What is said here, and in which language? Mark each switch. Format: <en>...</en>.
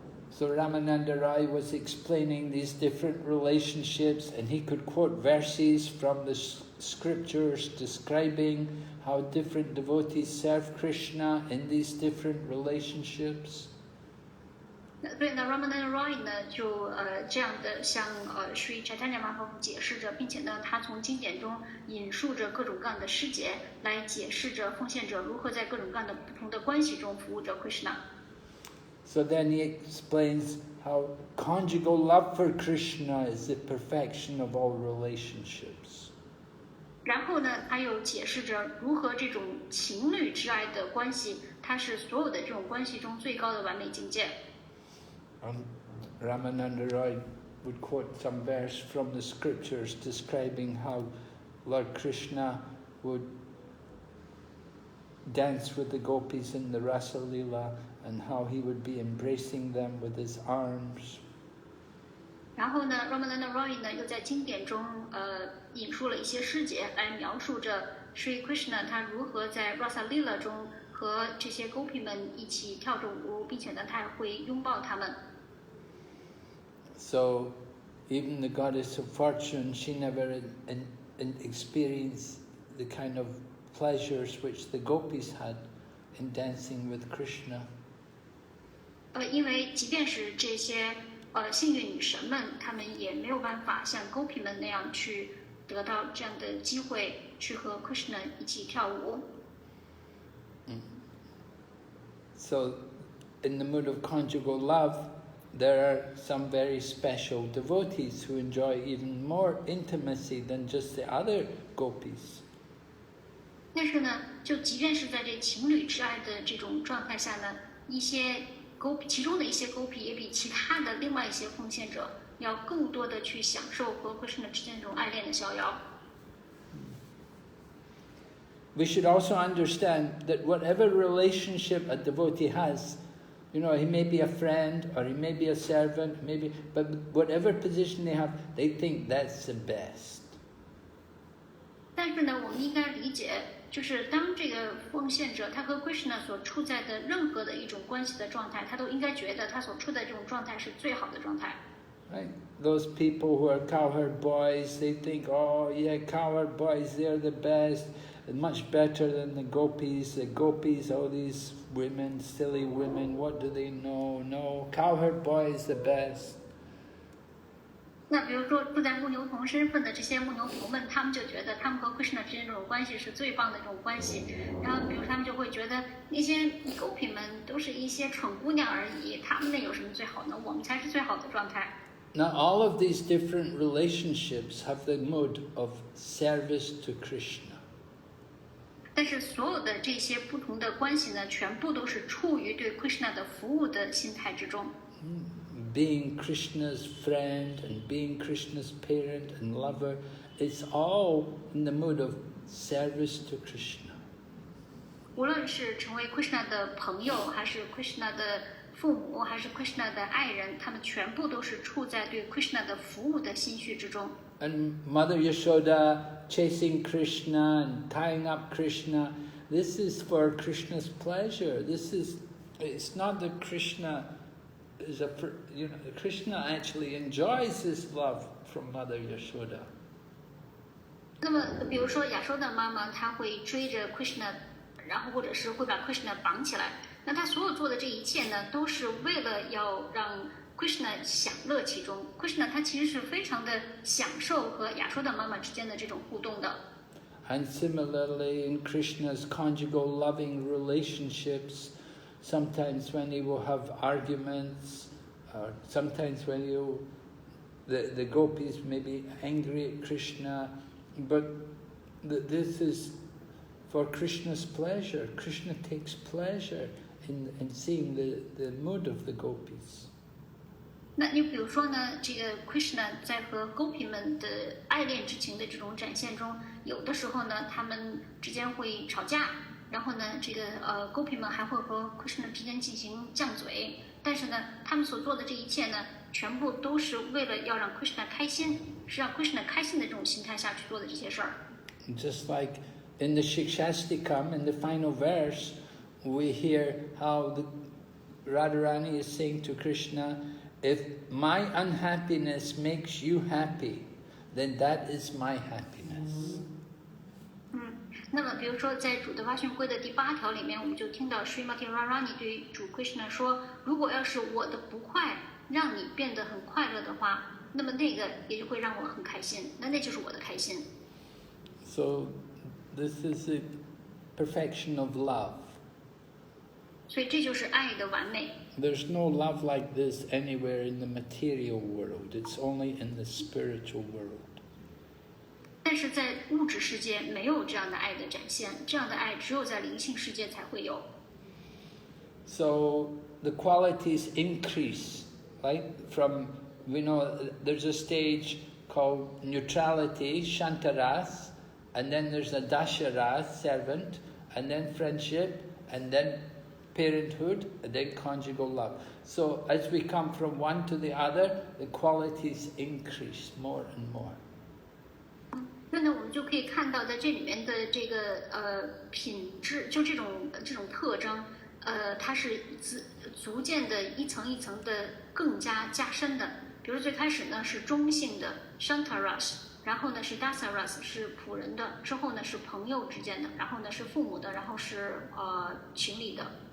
<en>So Ramananda Rai was explaining these different relationships, and he could quote verses from the scriptures describing how different devotees serve Krishna in these different relationships.</en> <zh>所以呢 ，Ramananda Rai 呢就这样的向Sri Chaitanya Mahaprabhu 解释着，并且呢，他从经典中引述着各种各样的诗节来解释着奉献者如何在各种各样的不同的关系中服务着 Krishna。</zh> <en>So then he explains how conjugal love for Krishna is the perfection of all relationships.</en> <zh>然后呢，他又解释着如何这种情侣之爱的关系，它是所有的这种关系中最高的完美境界。</zh> <en>Ramananda Rai would quote some verse from the scriptures describing how Lord Krishna would dance with the gopis in the Rasa Lila, and how he would be embracing them with his arms.</en> <zh>然后呢 ，Ramananda Rai 呢又在经典中引述了一些诗节来描述着 Sri Krishna 他如何在 Rasa Lila 中和这些 gopi 们一起跳着舞，并且呢他也会拥抱他们。</zh> <en>So even the goddess of fortune, she never experienced the kind of pleasures which the gopis had in dancing with Krishna.</en> <zh>因为即便是这些幸运女神们，她们也没有办法像 gopi 们那样去得到这样的机会，去和 Krishna 一起跳舞。</zh> <en>So in the mood of conjugal love, there are some very special devotees who enjoy even more intimacy than just the other gopis.</en> <zh>但是呢，就即便是在这情侣之爱的这种状态下呢，一些其中的一些 gopi 也比其他的另外一些奉献者要更多的去享受和 Krishna 之间这种爱恋的逍遥。</zh> <en>We should also understand that whatever relationship a devotee has, you know, he may be a friend or he may be a servant, maybe, but whatever position they have, they think that's the best.</en> <zh>但是呢，我们应该理解，就是当这个奉献者他和 Krishna 所处在的任何的一种关系的状态，他都应该觉得他所处的这种状态是最好的状态。</zh> <en>Right? Those people who are cowherd boys, they think, oh yeah, cowherd boys, they're the best, much better than the gopis. The gopis, all these women, silly women, what do they know? No, cowherd boy is the best.</en> <zh>那比如说住在牧牛童身份的这些牧牛童们，他们就觉得他们和 Krishna 之间这种关系是最棒的这种关系。然后比如他们就会觉得那些狗痞们都是一些蠢姑娘而已，他们那有什么最好呢？我们才是最好的状态。</zh> <en>Now all of these different relationships have the mode of service to Krishna.</en> <zh>但是所有的这些不同的关系呢，全部都是处于对 Krishna 的服务的心态之中。</zh> <en>Being Krishna's friend and being Krishna's parent and lover, it's all in the mood of service to Krishna.</en> <zh>无论是成为 Krishna 的朋友，还是 Krishna 的父母，还是 Krishna 的爱人，他们全部都是处在对 Krishna 的服务的心绪之中。</zh> <en>And Mother Yashoda chasing Krishna and tying up Krishna, this is for Krishna's pleasure. It's not that Krishna is Krishna actually enjoys this love from Mother Yashoda.</en> <zh>那么，比如说亚收的妈妈，她会追着 Krishna， 然后或者是会把 Krishna 绑起来。那她所有做的这一切呢，都是为了要让 Krishna 享乐其中。 Krishna 他其实是非常的享受和亚收的妈妈之间的这种互动的。</zh> <en>And similarly, in Krishna's conjugal loving relationships, sometimes when he will have arguments, or sometimes when the gopis may be angry at Krishna, but this is for Krishna's pleasure. Krishna takes pleasure in seeing the mood of the gopis.</en> <zh>那你比如说呢，这个 Krishna 在和 gopi 们的爱恋之情的这种展现中，有的时候呢，他们之间会吵架。然后呢，这个gopi 们还会和 Krishna 之间进行犟嘴，但是呢，他们所做的这一切呢，全部都是为了要让 Krishna 开心，是让 Krishna 开心的这种心态下去做的这些事儿。</zh> <en>Just like in the Shikshastikam, in the final verse, we hear how the Radharani is saying to Krishna, if my unhappiness makes you happy, then that is my happiness.</en> <zh>那么，比如说，在主的八训规的第8条里面，我们就听到 Srimati Radharani 对主 Krishna 说：“如果要是我的不快让你变得很快乐的话，那么那个也就会让我很开心，那就是我的开心。”</zh> <en>So, this is the perfection of love.</en> <zh>所以这就是爱的完美。</zh> <en>There's no love like this anywhere in the material world. It's only in the spiritual world.</en> <zh>但是在物质世界没有这样的爱的展现，这样的爱只有在灵性世界才会有。</zh> <en>So the qualities increase, right? From, there's a stage called neutrality, shantaras, and then there's a dasharas, servant, and then friendship, and then parenthood, and then conjugal love. So as we come from one to the other, the qualities increase more and more.</en> <zh>那呢，我们就可以看到，在这里面的这个品质，就这种特征，它是逐渐的一层一层的更加加深的。比如最开始呢是中性的 shantaras， 然后呢是 dasaras 是仆人的，之后呢是朋友之间的，然后呢是父母的，然后是情侣的。</zh>